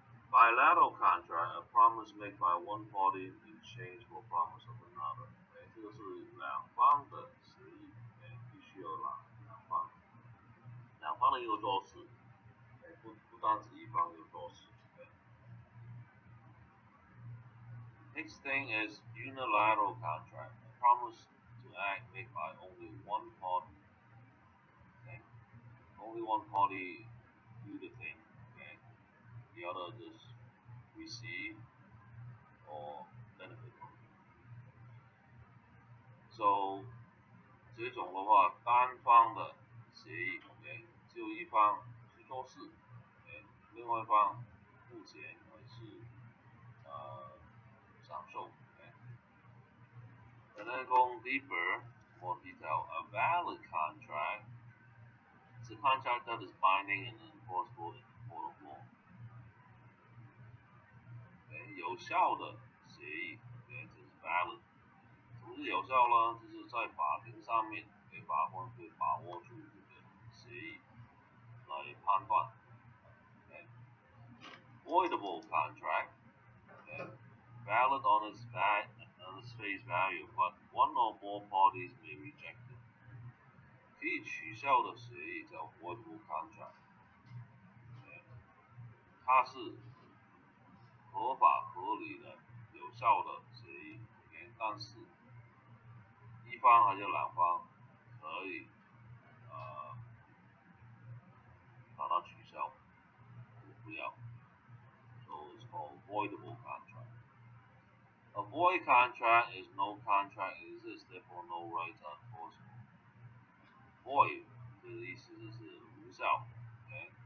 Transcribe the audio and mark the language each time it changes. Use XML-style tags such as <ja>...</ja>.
<en>Bilateral contract, a promise made by one party in exchange for a promise of another.</en> <zh>这个是两方的协议，必须有两方的一个做事，不单止一方有做事。</zh> <en>Next thing is unilateral contract, a promise to act made by only one party. Okay? Only one party do the thing. Okay? The other just receive or benefit from it.</en> <zh>So 这种的话，单方的协议，OK，只有一方去做事，OK，另外一方付钱还是享受，OK。</zh> <en>And then going deeper, more detail, a valid contract is a contract that is binding and enforceable in the court of law.</en> <zh>有效的协议，OK，这是 valid。什么是有效呢？就是在法庭上面，OK，给法官可以把握住这个协议来判断。</zh> <en>Okay. Voidable contract, okay, valid on its face value, but one or more parties may reject it.</en> <zh>可以取消的协议叫 voidable contract， okay. 它是合法合理的有效的协议， okay. 但是一方还是两方可以把它取消，不要。</zh> <en>So it's called voidable contract. A void contract is no contract exists, therefore no rights are enforceable.</en> <zh>Void 这个意思就是无效 ，okay?</zh>